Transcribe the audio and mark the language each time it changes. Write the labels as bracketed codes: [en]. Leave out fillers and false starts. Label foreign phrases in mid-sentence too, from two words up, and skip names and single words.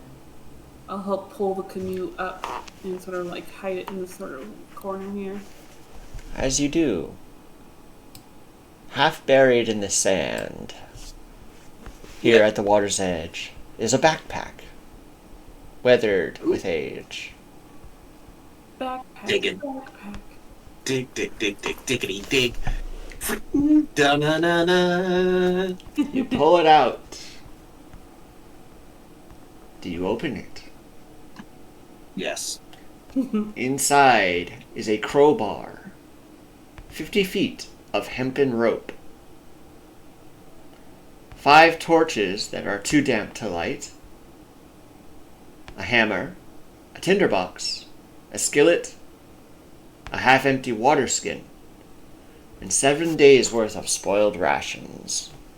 [en] I'll help pull the canoe up and sort of like hide it in this sort of corner here. As you do, half buried in the sand, here at the water's edge, is a backpack, weathered with age. Backpack. Digging. Backpack. Dig, dig, dig, dig, diggity, dig. Da-na-na-na. You pull it out. Do you open it? Yes. Inside is a crowbar, 50 feet of hempen rope, 5 torches that are too damp to light, a hammer, a tinderbox, a skillet, a half-empty water skin, and 7 days' worth of spoiled rations.